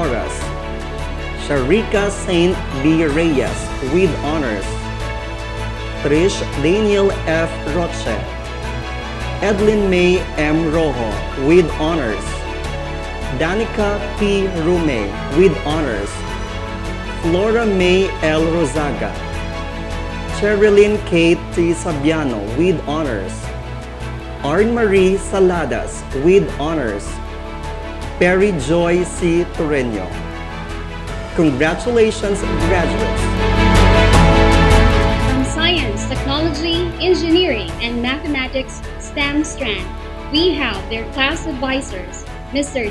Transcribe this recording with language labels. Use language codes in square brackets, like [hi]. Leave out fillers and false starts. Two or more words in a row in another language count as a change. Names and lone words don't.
[en] Porras, Sharika Saint B. Reyes with honors. Trish Daniel F. Roche. Edlin May M. Rojo with honors. Danica P. Rume with honors. Flora May L. Rosaga. Sherilyn K. T. Sabiano with honors. Arn Marie Saladas with honors. Perry Joy C. Torreño. Congratulations, graduates! From Science, Technology, Engineering, and Mathematics STEM strand, we have their class advisors, Mr.